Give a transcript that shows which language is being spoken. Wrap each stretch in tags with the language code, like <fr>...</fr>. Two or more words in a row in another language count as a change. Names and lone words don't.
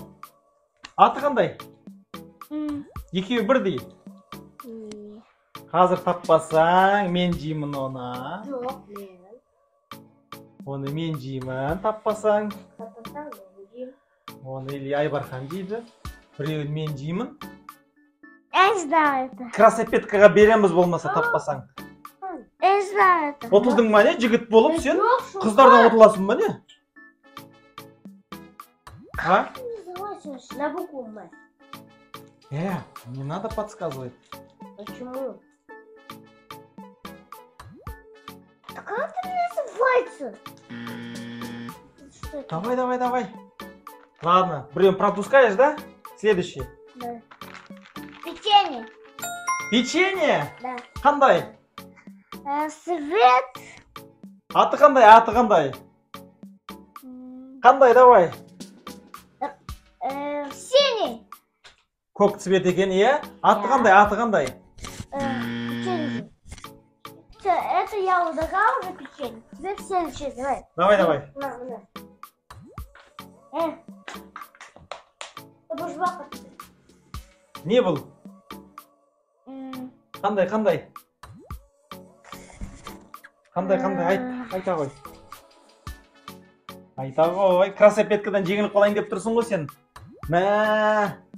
<kk>Аты қандай? Екеуі бірдей. Қазір таппасаң, мен жеймін оны. Жоқ, мен. Оны мен жеймін, таппасаң. Таппасаң, мен жеймін. Оны или Айбархан жейді. Біреуін мен жеймін.</kk> <ru>Я не знаю это.</ru> <kk>Красопеткаға береміз болмаса таппасаң.</kk> <ru>Я не знаю это.</ru> <kk>Отылдың ба не? Жігіт болып сен қыздардан отыласың ба не? А?</kk> <ru>На букву М. Не надо подсказывать. Почему? Так как это называется? Давай. Ладно, прием пропускаешь, да? Следующий. Да. Печенье. Печенье? Да.</ru> <kk>Қандай?</kk> <ru>Свет.</ru> <kk>Аты қандай? Қандай, давай.</kk> <ru>Синий.</ru> <kk>Көк цвет екен, иә? Аты қандай?</kk> <ru>Печенье. Все, это я угадала уже печенье. Теперь следующее, давай. Давай. На. Это жвака.</ru> <kk>Не бұл? Қандай? Айта ғой. Красопеткадан жеңіліп қалайын деп тұрсың ғой сен. Мә.</kk>